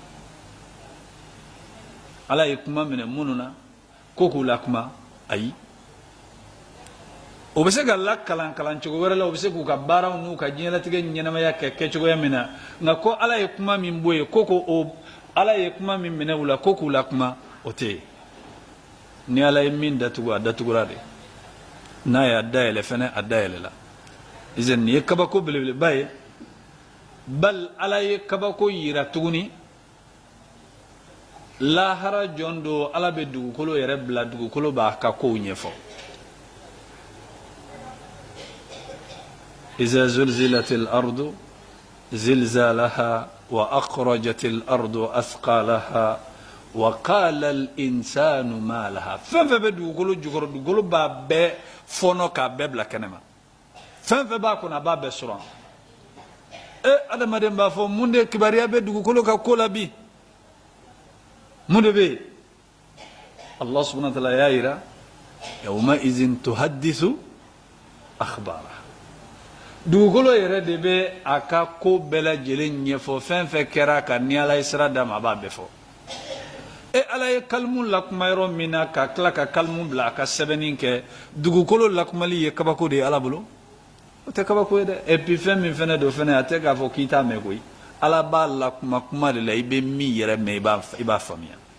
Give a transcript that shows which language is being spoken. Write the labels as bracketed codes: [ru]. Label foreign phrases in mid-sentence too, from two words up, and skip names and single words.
[bm] ala ye kuma minɛ minnu na ko k'u la kuma ayi o bɛ se ka lakalan cogo wɛrɛ la o bɛ se k'u ka baaraw n'u ka diɲɛlatigɛ ɲɛnamaya kɛ kɛcogoya min na nka ko ala ye kuma min bɔ yen ko ala ye kuma min minɛ u la ko k'u la kuma o tɛ yen ni ala ye min datugu a datugura de n'a y'a dayɛlɛ fɛnɛ a dayɛlɛla izan nin ye kabako belebeleba ye bal ala ye kabako yira tuguni lahara jɔn don ala bɛ dugukolo yɛrɛ bila dugukolo b'a ka kow ɲɛfɔ [ar] إذا زلزلت الأرض زلزالها وأخرجت الأرض أثقالها وقال الإنسان ما لها [bm] fɛn fɛn bɛ dugukolo jukɔrɔ dugukolo b'a bɛɛ fɔnɔ k'a bɛɛ bila kɛnɛ ma fɛn fɛn b'a kɔnɔ a b'a bɛɛ sɔrɔ adamaden b'a fɔ mun de kibaruya bɛ dugukolo ka ko la bi mun de bɛ yen [ar] الله سبحانه و [bm] ta'ala y'a yira [ar] يوم إذ تحدث أخبار [bm] dugukolo yɛrɛ de bɛ a ka ko bɛɛ lajɛlen ɲɛfɔ fɛn fɛn kɛra ka ni ala ye sira d'a ma a b'a bɛɛ fɔ ala ye kalimu lakuma yɔrɔ min na ka tila ka kalimu bila a ka sɛbɛnni kɛ dugukolo lakumali ye kabako de ye ala bolo o tɛ kabako ye dɛ [fr] et puis [bm] fɛn min fɛnɛ don fɛnɛ a tɛ k'a fɔ k'i t'a mɛn koyi ala b'a lakuma kuma de la i bɛ min yɛrɛ mɛn i b'a faamuya